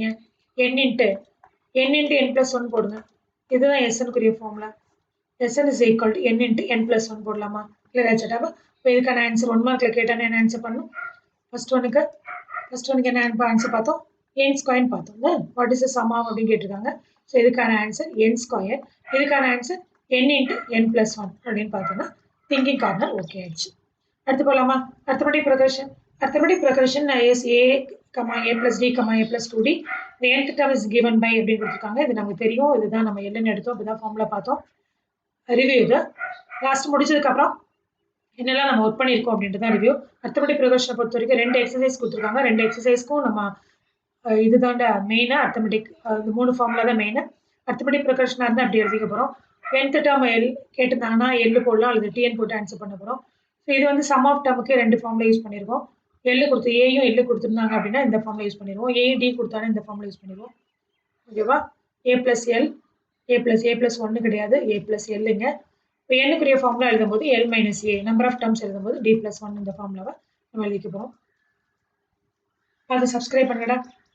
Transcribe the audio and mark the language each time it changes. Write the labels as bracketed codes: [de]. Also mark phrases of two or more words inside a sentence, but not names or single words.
[ta] n இன்ட்டு n + 1 போடுங்க. இதுதான் எஸ்என்குரிய ஃபார்முலா. [en] Sn is equal to n into n + 1 போடலாமா? [ta] கிளியர் ஆச்சுட்டாவா? இப்போ இதுக்கான ஆன்சர் 1 மார்க்கில் கேட்டால் என்ன ஆன்சர் பண்ணணும்? [en] first one [ta] என்ன ஆன்சர் பார்த்தோம்? n² பார்த்தோம். [en] what is the sum of [ta] அப்படின்னு கேட்டிருக்காங்க. ஸோ இதுக்கான ஆன்சர் n². இதுக்கான ஆன்சர் n இன்ட்டு n + 1 அப்படின்னு பார்த்தோம்னா [en] thinking corner okay [ta] ஆயிடுச்சு. அடுத்து போகலாமா? [en] arithmetic progression is a, a + d, a + 2d. The nth term is given by [ta] அப்படின்னு கொடுத்துருக்காங்க. இது நமக்கு தெரியும். இதுதான் நம்ம என்னென்னு எடுத்தோம். இப்படிதான் ஃபார்முலா பார்த்தோம். ரிவ்யூ இது லாஸ்ட் முடிச்சதுக்கப்புறம் என்னெல்லாம் நம்ம ஒர்க் பண்ணியிருக்கோம் அப்படின்ட்டு தான் ரிவ்யூ. [en] arithmetic progression [ta] பொறுத்த வரைக்கும் 2 எக்ஸசைஸ் கொடுத்துருக்காங்க. 2 எக்ஸசைஸ்க்கும் நம்ம இதுதான் மெயினாக அர்த்தமெட்டிக் இந்த 3 ஃபார்முலா தான் மெயின். [en] arithmetic progression [ta] இருந்தால் அப்படி எழுதிக்க போகிறோம். [en] nth term [ta] L கேட்டிருந்தாங்கன்னா L போடலாம் அல்லது TN போட்டு ஆன்சர் பண்ண போறோம். ஸோ இது வந்து [en] sum of term [ta] 2 ஃபார்ம்ல யூஸ் பண்ணியிருக்கோம். L கொடுத்து ஏயும் L கொடுத்துருந்தாங்க அப்படின்னா இந்த ஃபார்ம்ல யூஸ் பண்ணிடுவோம். ஏயும் டி கொடுத்தாலும் இந்த ஃபார்ம்ல யூஸ் பண்ணிடுவோம். ஓகேவா? [en] A plus L, A plus 1 கிடையாது, A plus Lங்க. [ta] இப்போ n-க்குரிய ஃபார்முலா எழுதும்போது [en] L minus A, number of terms [ta] எழுதும்போது [en] D plus 1 [ta] இந்த ஃபார்முலாவை நம்ம எழுதிக்க போறோம். அதை சப்ஸ்கிரைப் பண்ணுங்கடா.